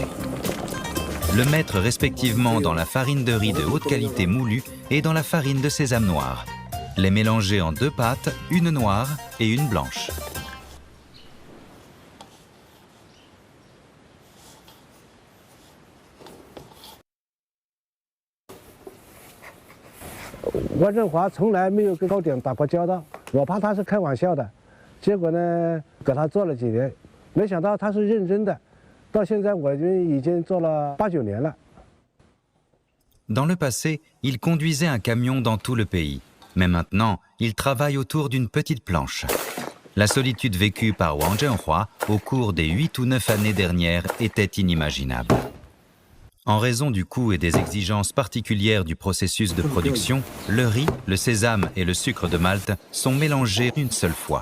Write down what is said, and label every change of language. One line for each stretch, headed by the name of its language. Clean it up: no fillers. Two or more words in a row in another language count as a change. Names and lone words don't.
French: Le mettre respectivement dans la farine de riz de haute qualité moulue et dans la farine de sésame noire. Les mélanger en 2 pâtes, une noire et une blanche.
Chinese: Wang Zhenhua 从来没有跟糕点打过交道，我怕他是开玩笑的。结果呢，给他做了几年，没想到他是认真的。到现在我已经做了8、9年了。
French: Dans le passé, il conduisait un camion dans tout le pays. Mais maintenant, il travaille autour d'une petite planche. La solitude vécue par Wang Zhenhua au cours des 8 ou 9 années dernières était inimaginable. En raison du coût et des exigences particulières du processus de production, le riz, le sésame et le sucre de Malte sont mélangés une seule fois.